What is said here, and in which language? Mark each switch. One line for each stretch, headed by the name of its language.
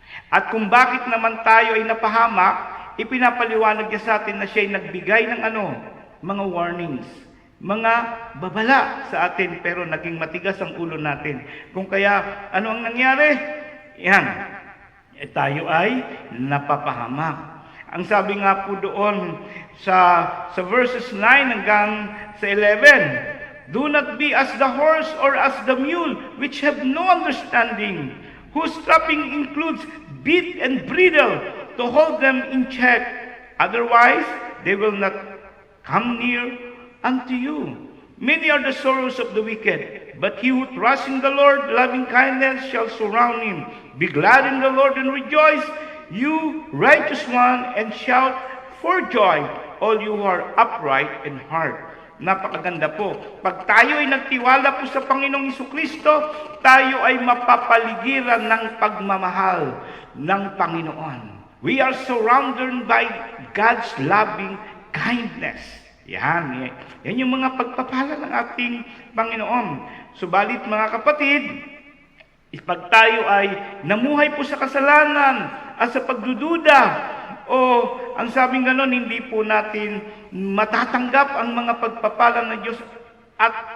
Filipino: At kung bakit naman tayo ay napahamak, ipinapaliwanag niya sa atin na siya ay nagbigay ng mga warnings, mga babala sa atin, pero naging matigas ang ulo natin. Kung kaya, ano ang nangyari? Yan, tayo ay napapahamak. Ang sabi nga po doon sa verses 9 hanggang sa 11,
English: do not be as the horse or as the mule, which have no understanding, whose trapping includes bit and bridle to hold them in check. Otherwise, they will not come near unto you. Many are the sorrows of the wicked, but he who trusts in the Lord, loving kindness shall surround him. Be glad in the Lord and rejoice, you righteous one, and shout for joy, all you who are upright in heart.
Filipino: Napakaganda po. Pag tayo ay nagtiwala po sa Panginoong Jesucristo, tayo ay mapapaligiran ng pagmamahal ng Panginoon.
English: We are surrounded by God's loving kindness.
Filipino: Yan yung mga pagpapala ng ating Panginoon. Subalit mga kapatid, pag tayo ay namuhay po sa kasalanan at sa pagdududa, o ang sabing ganon, hindi po natin matatanggap ang mga pagpapala ng Diyos at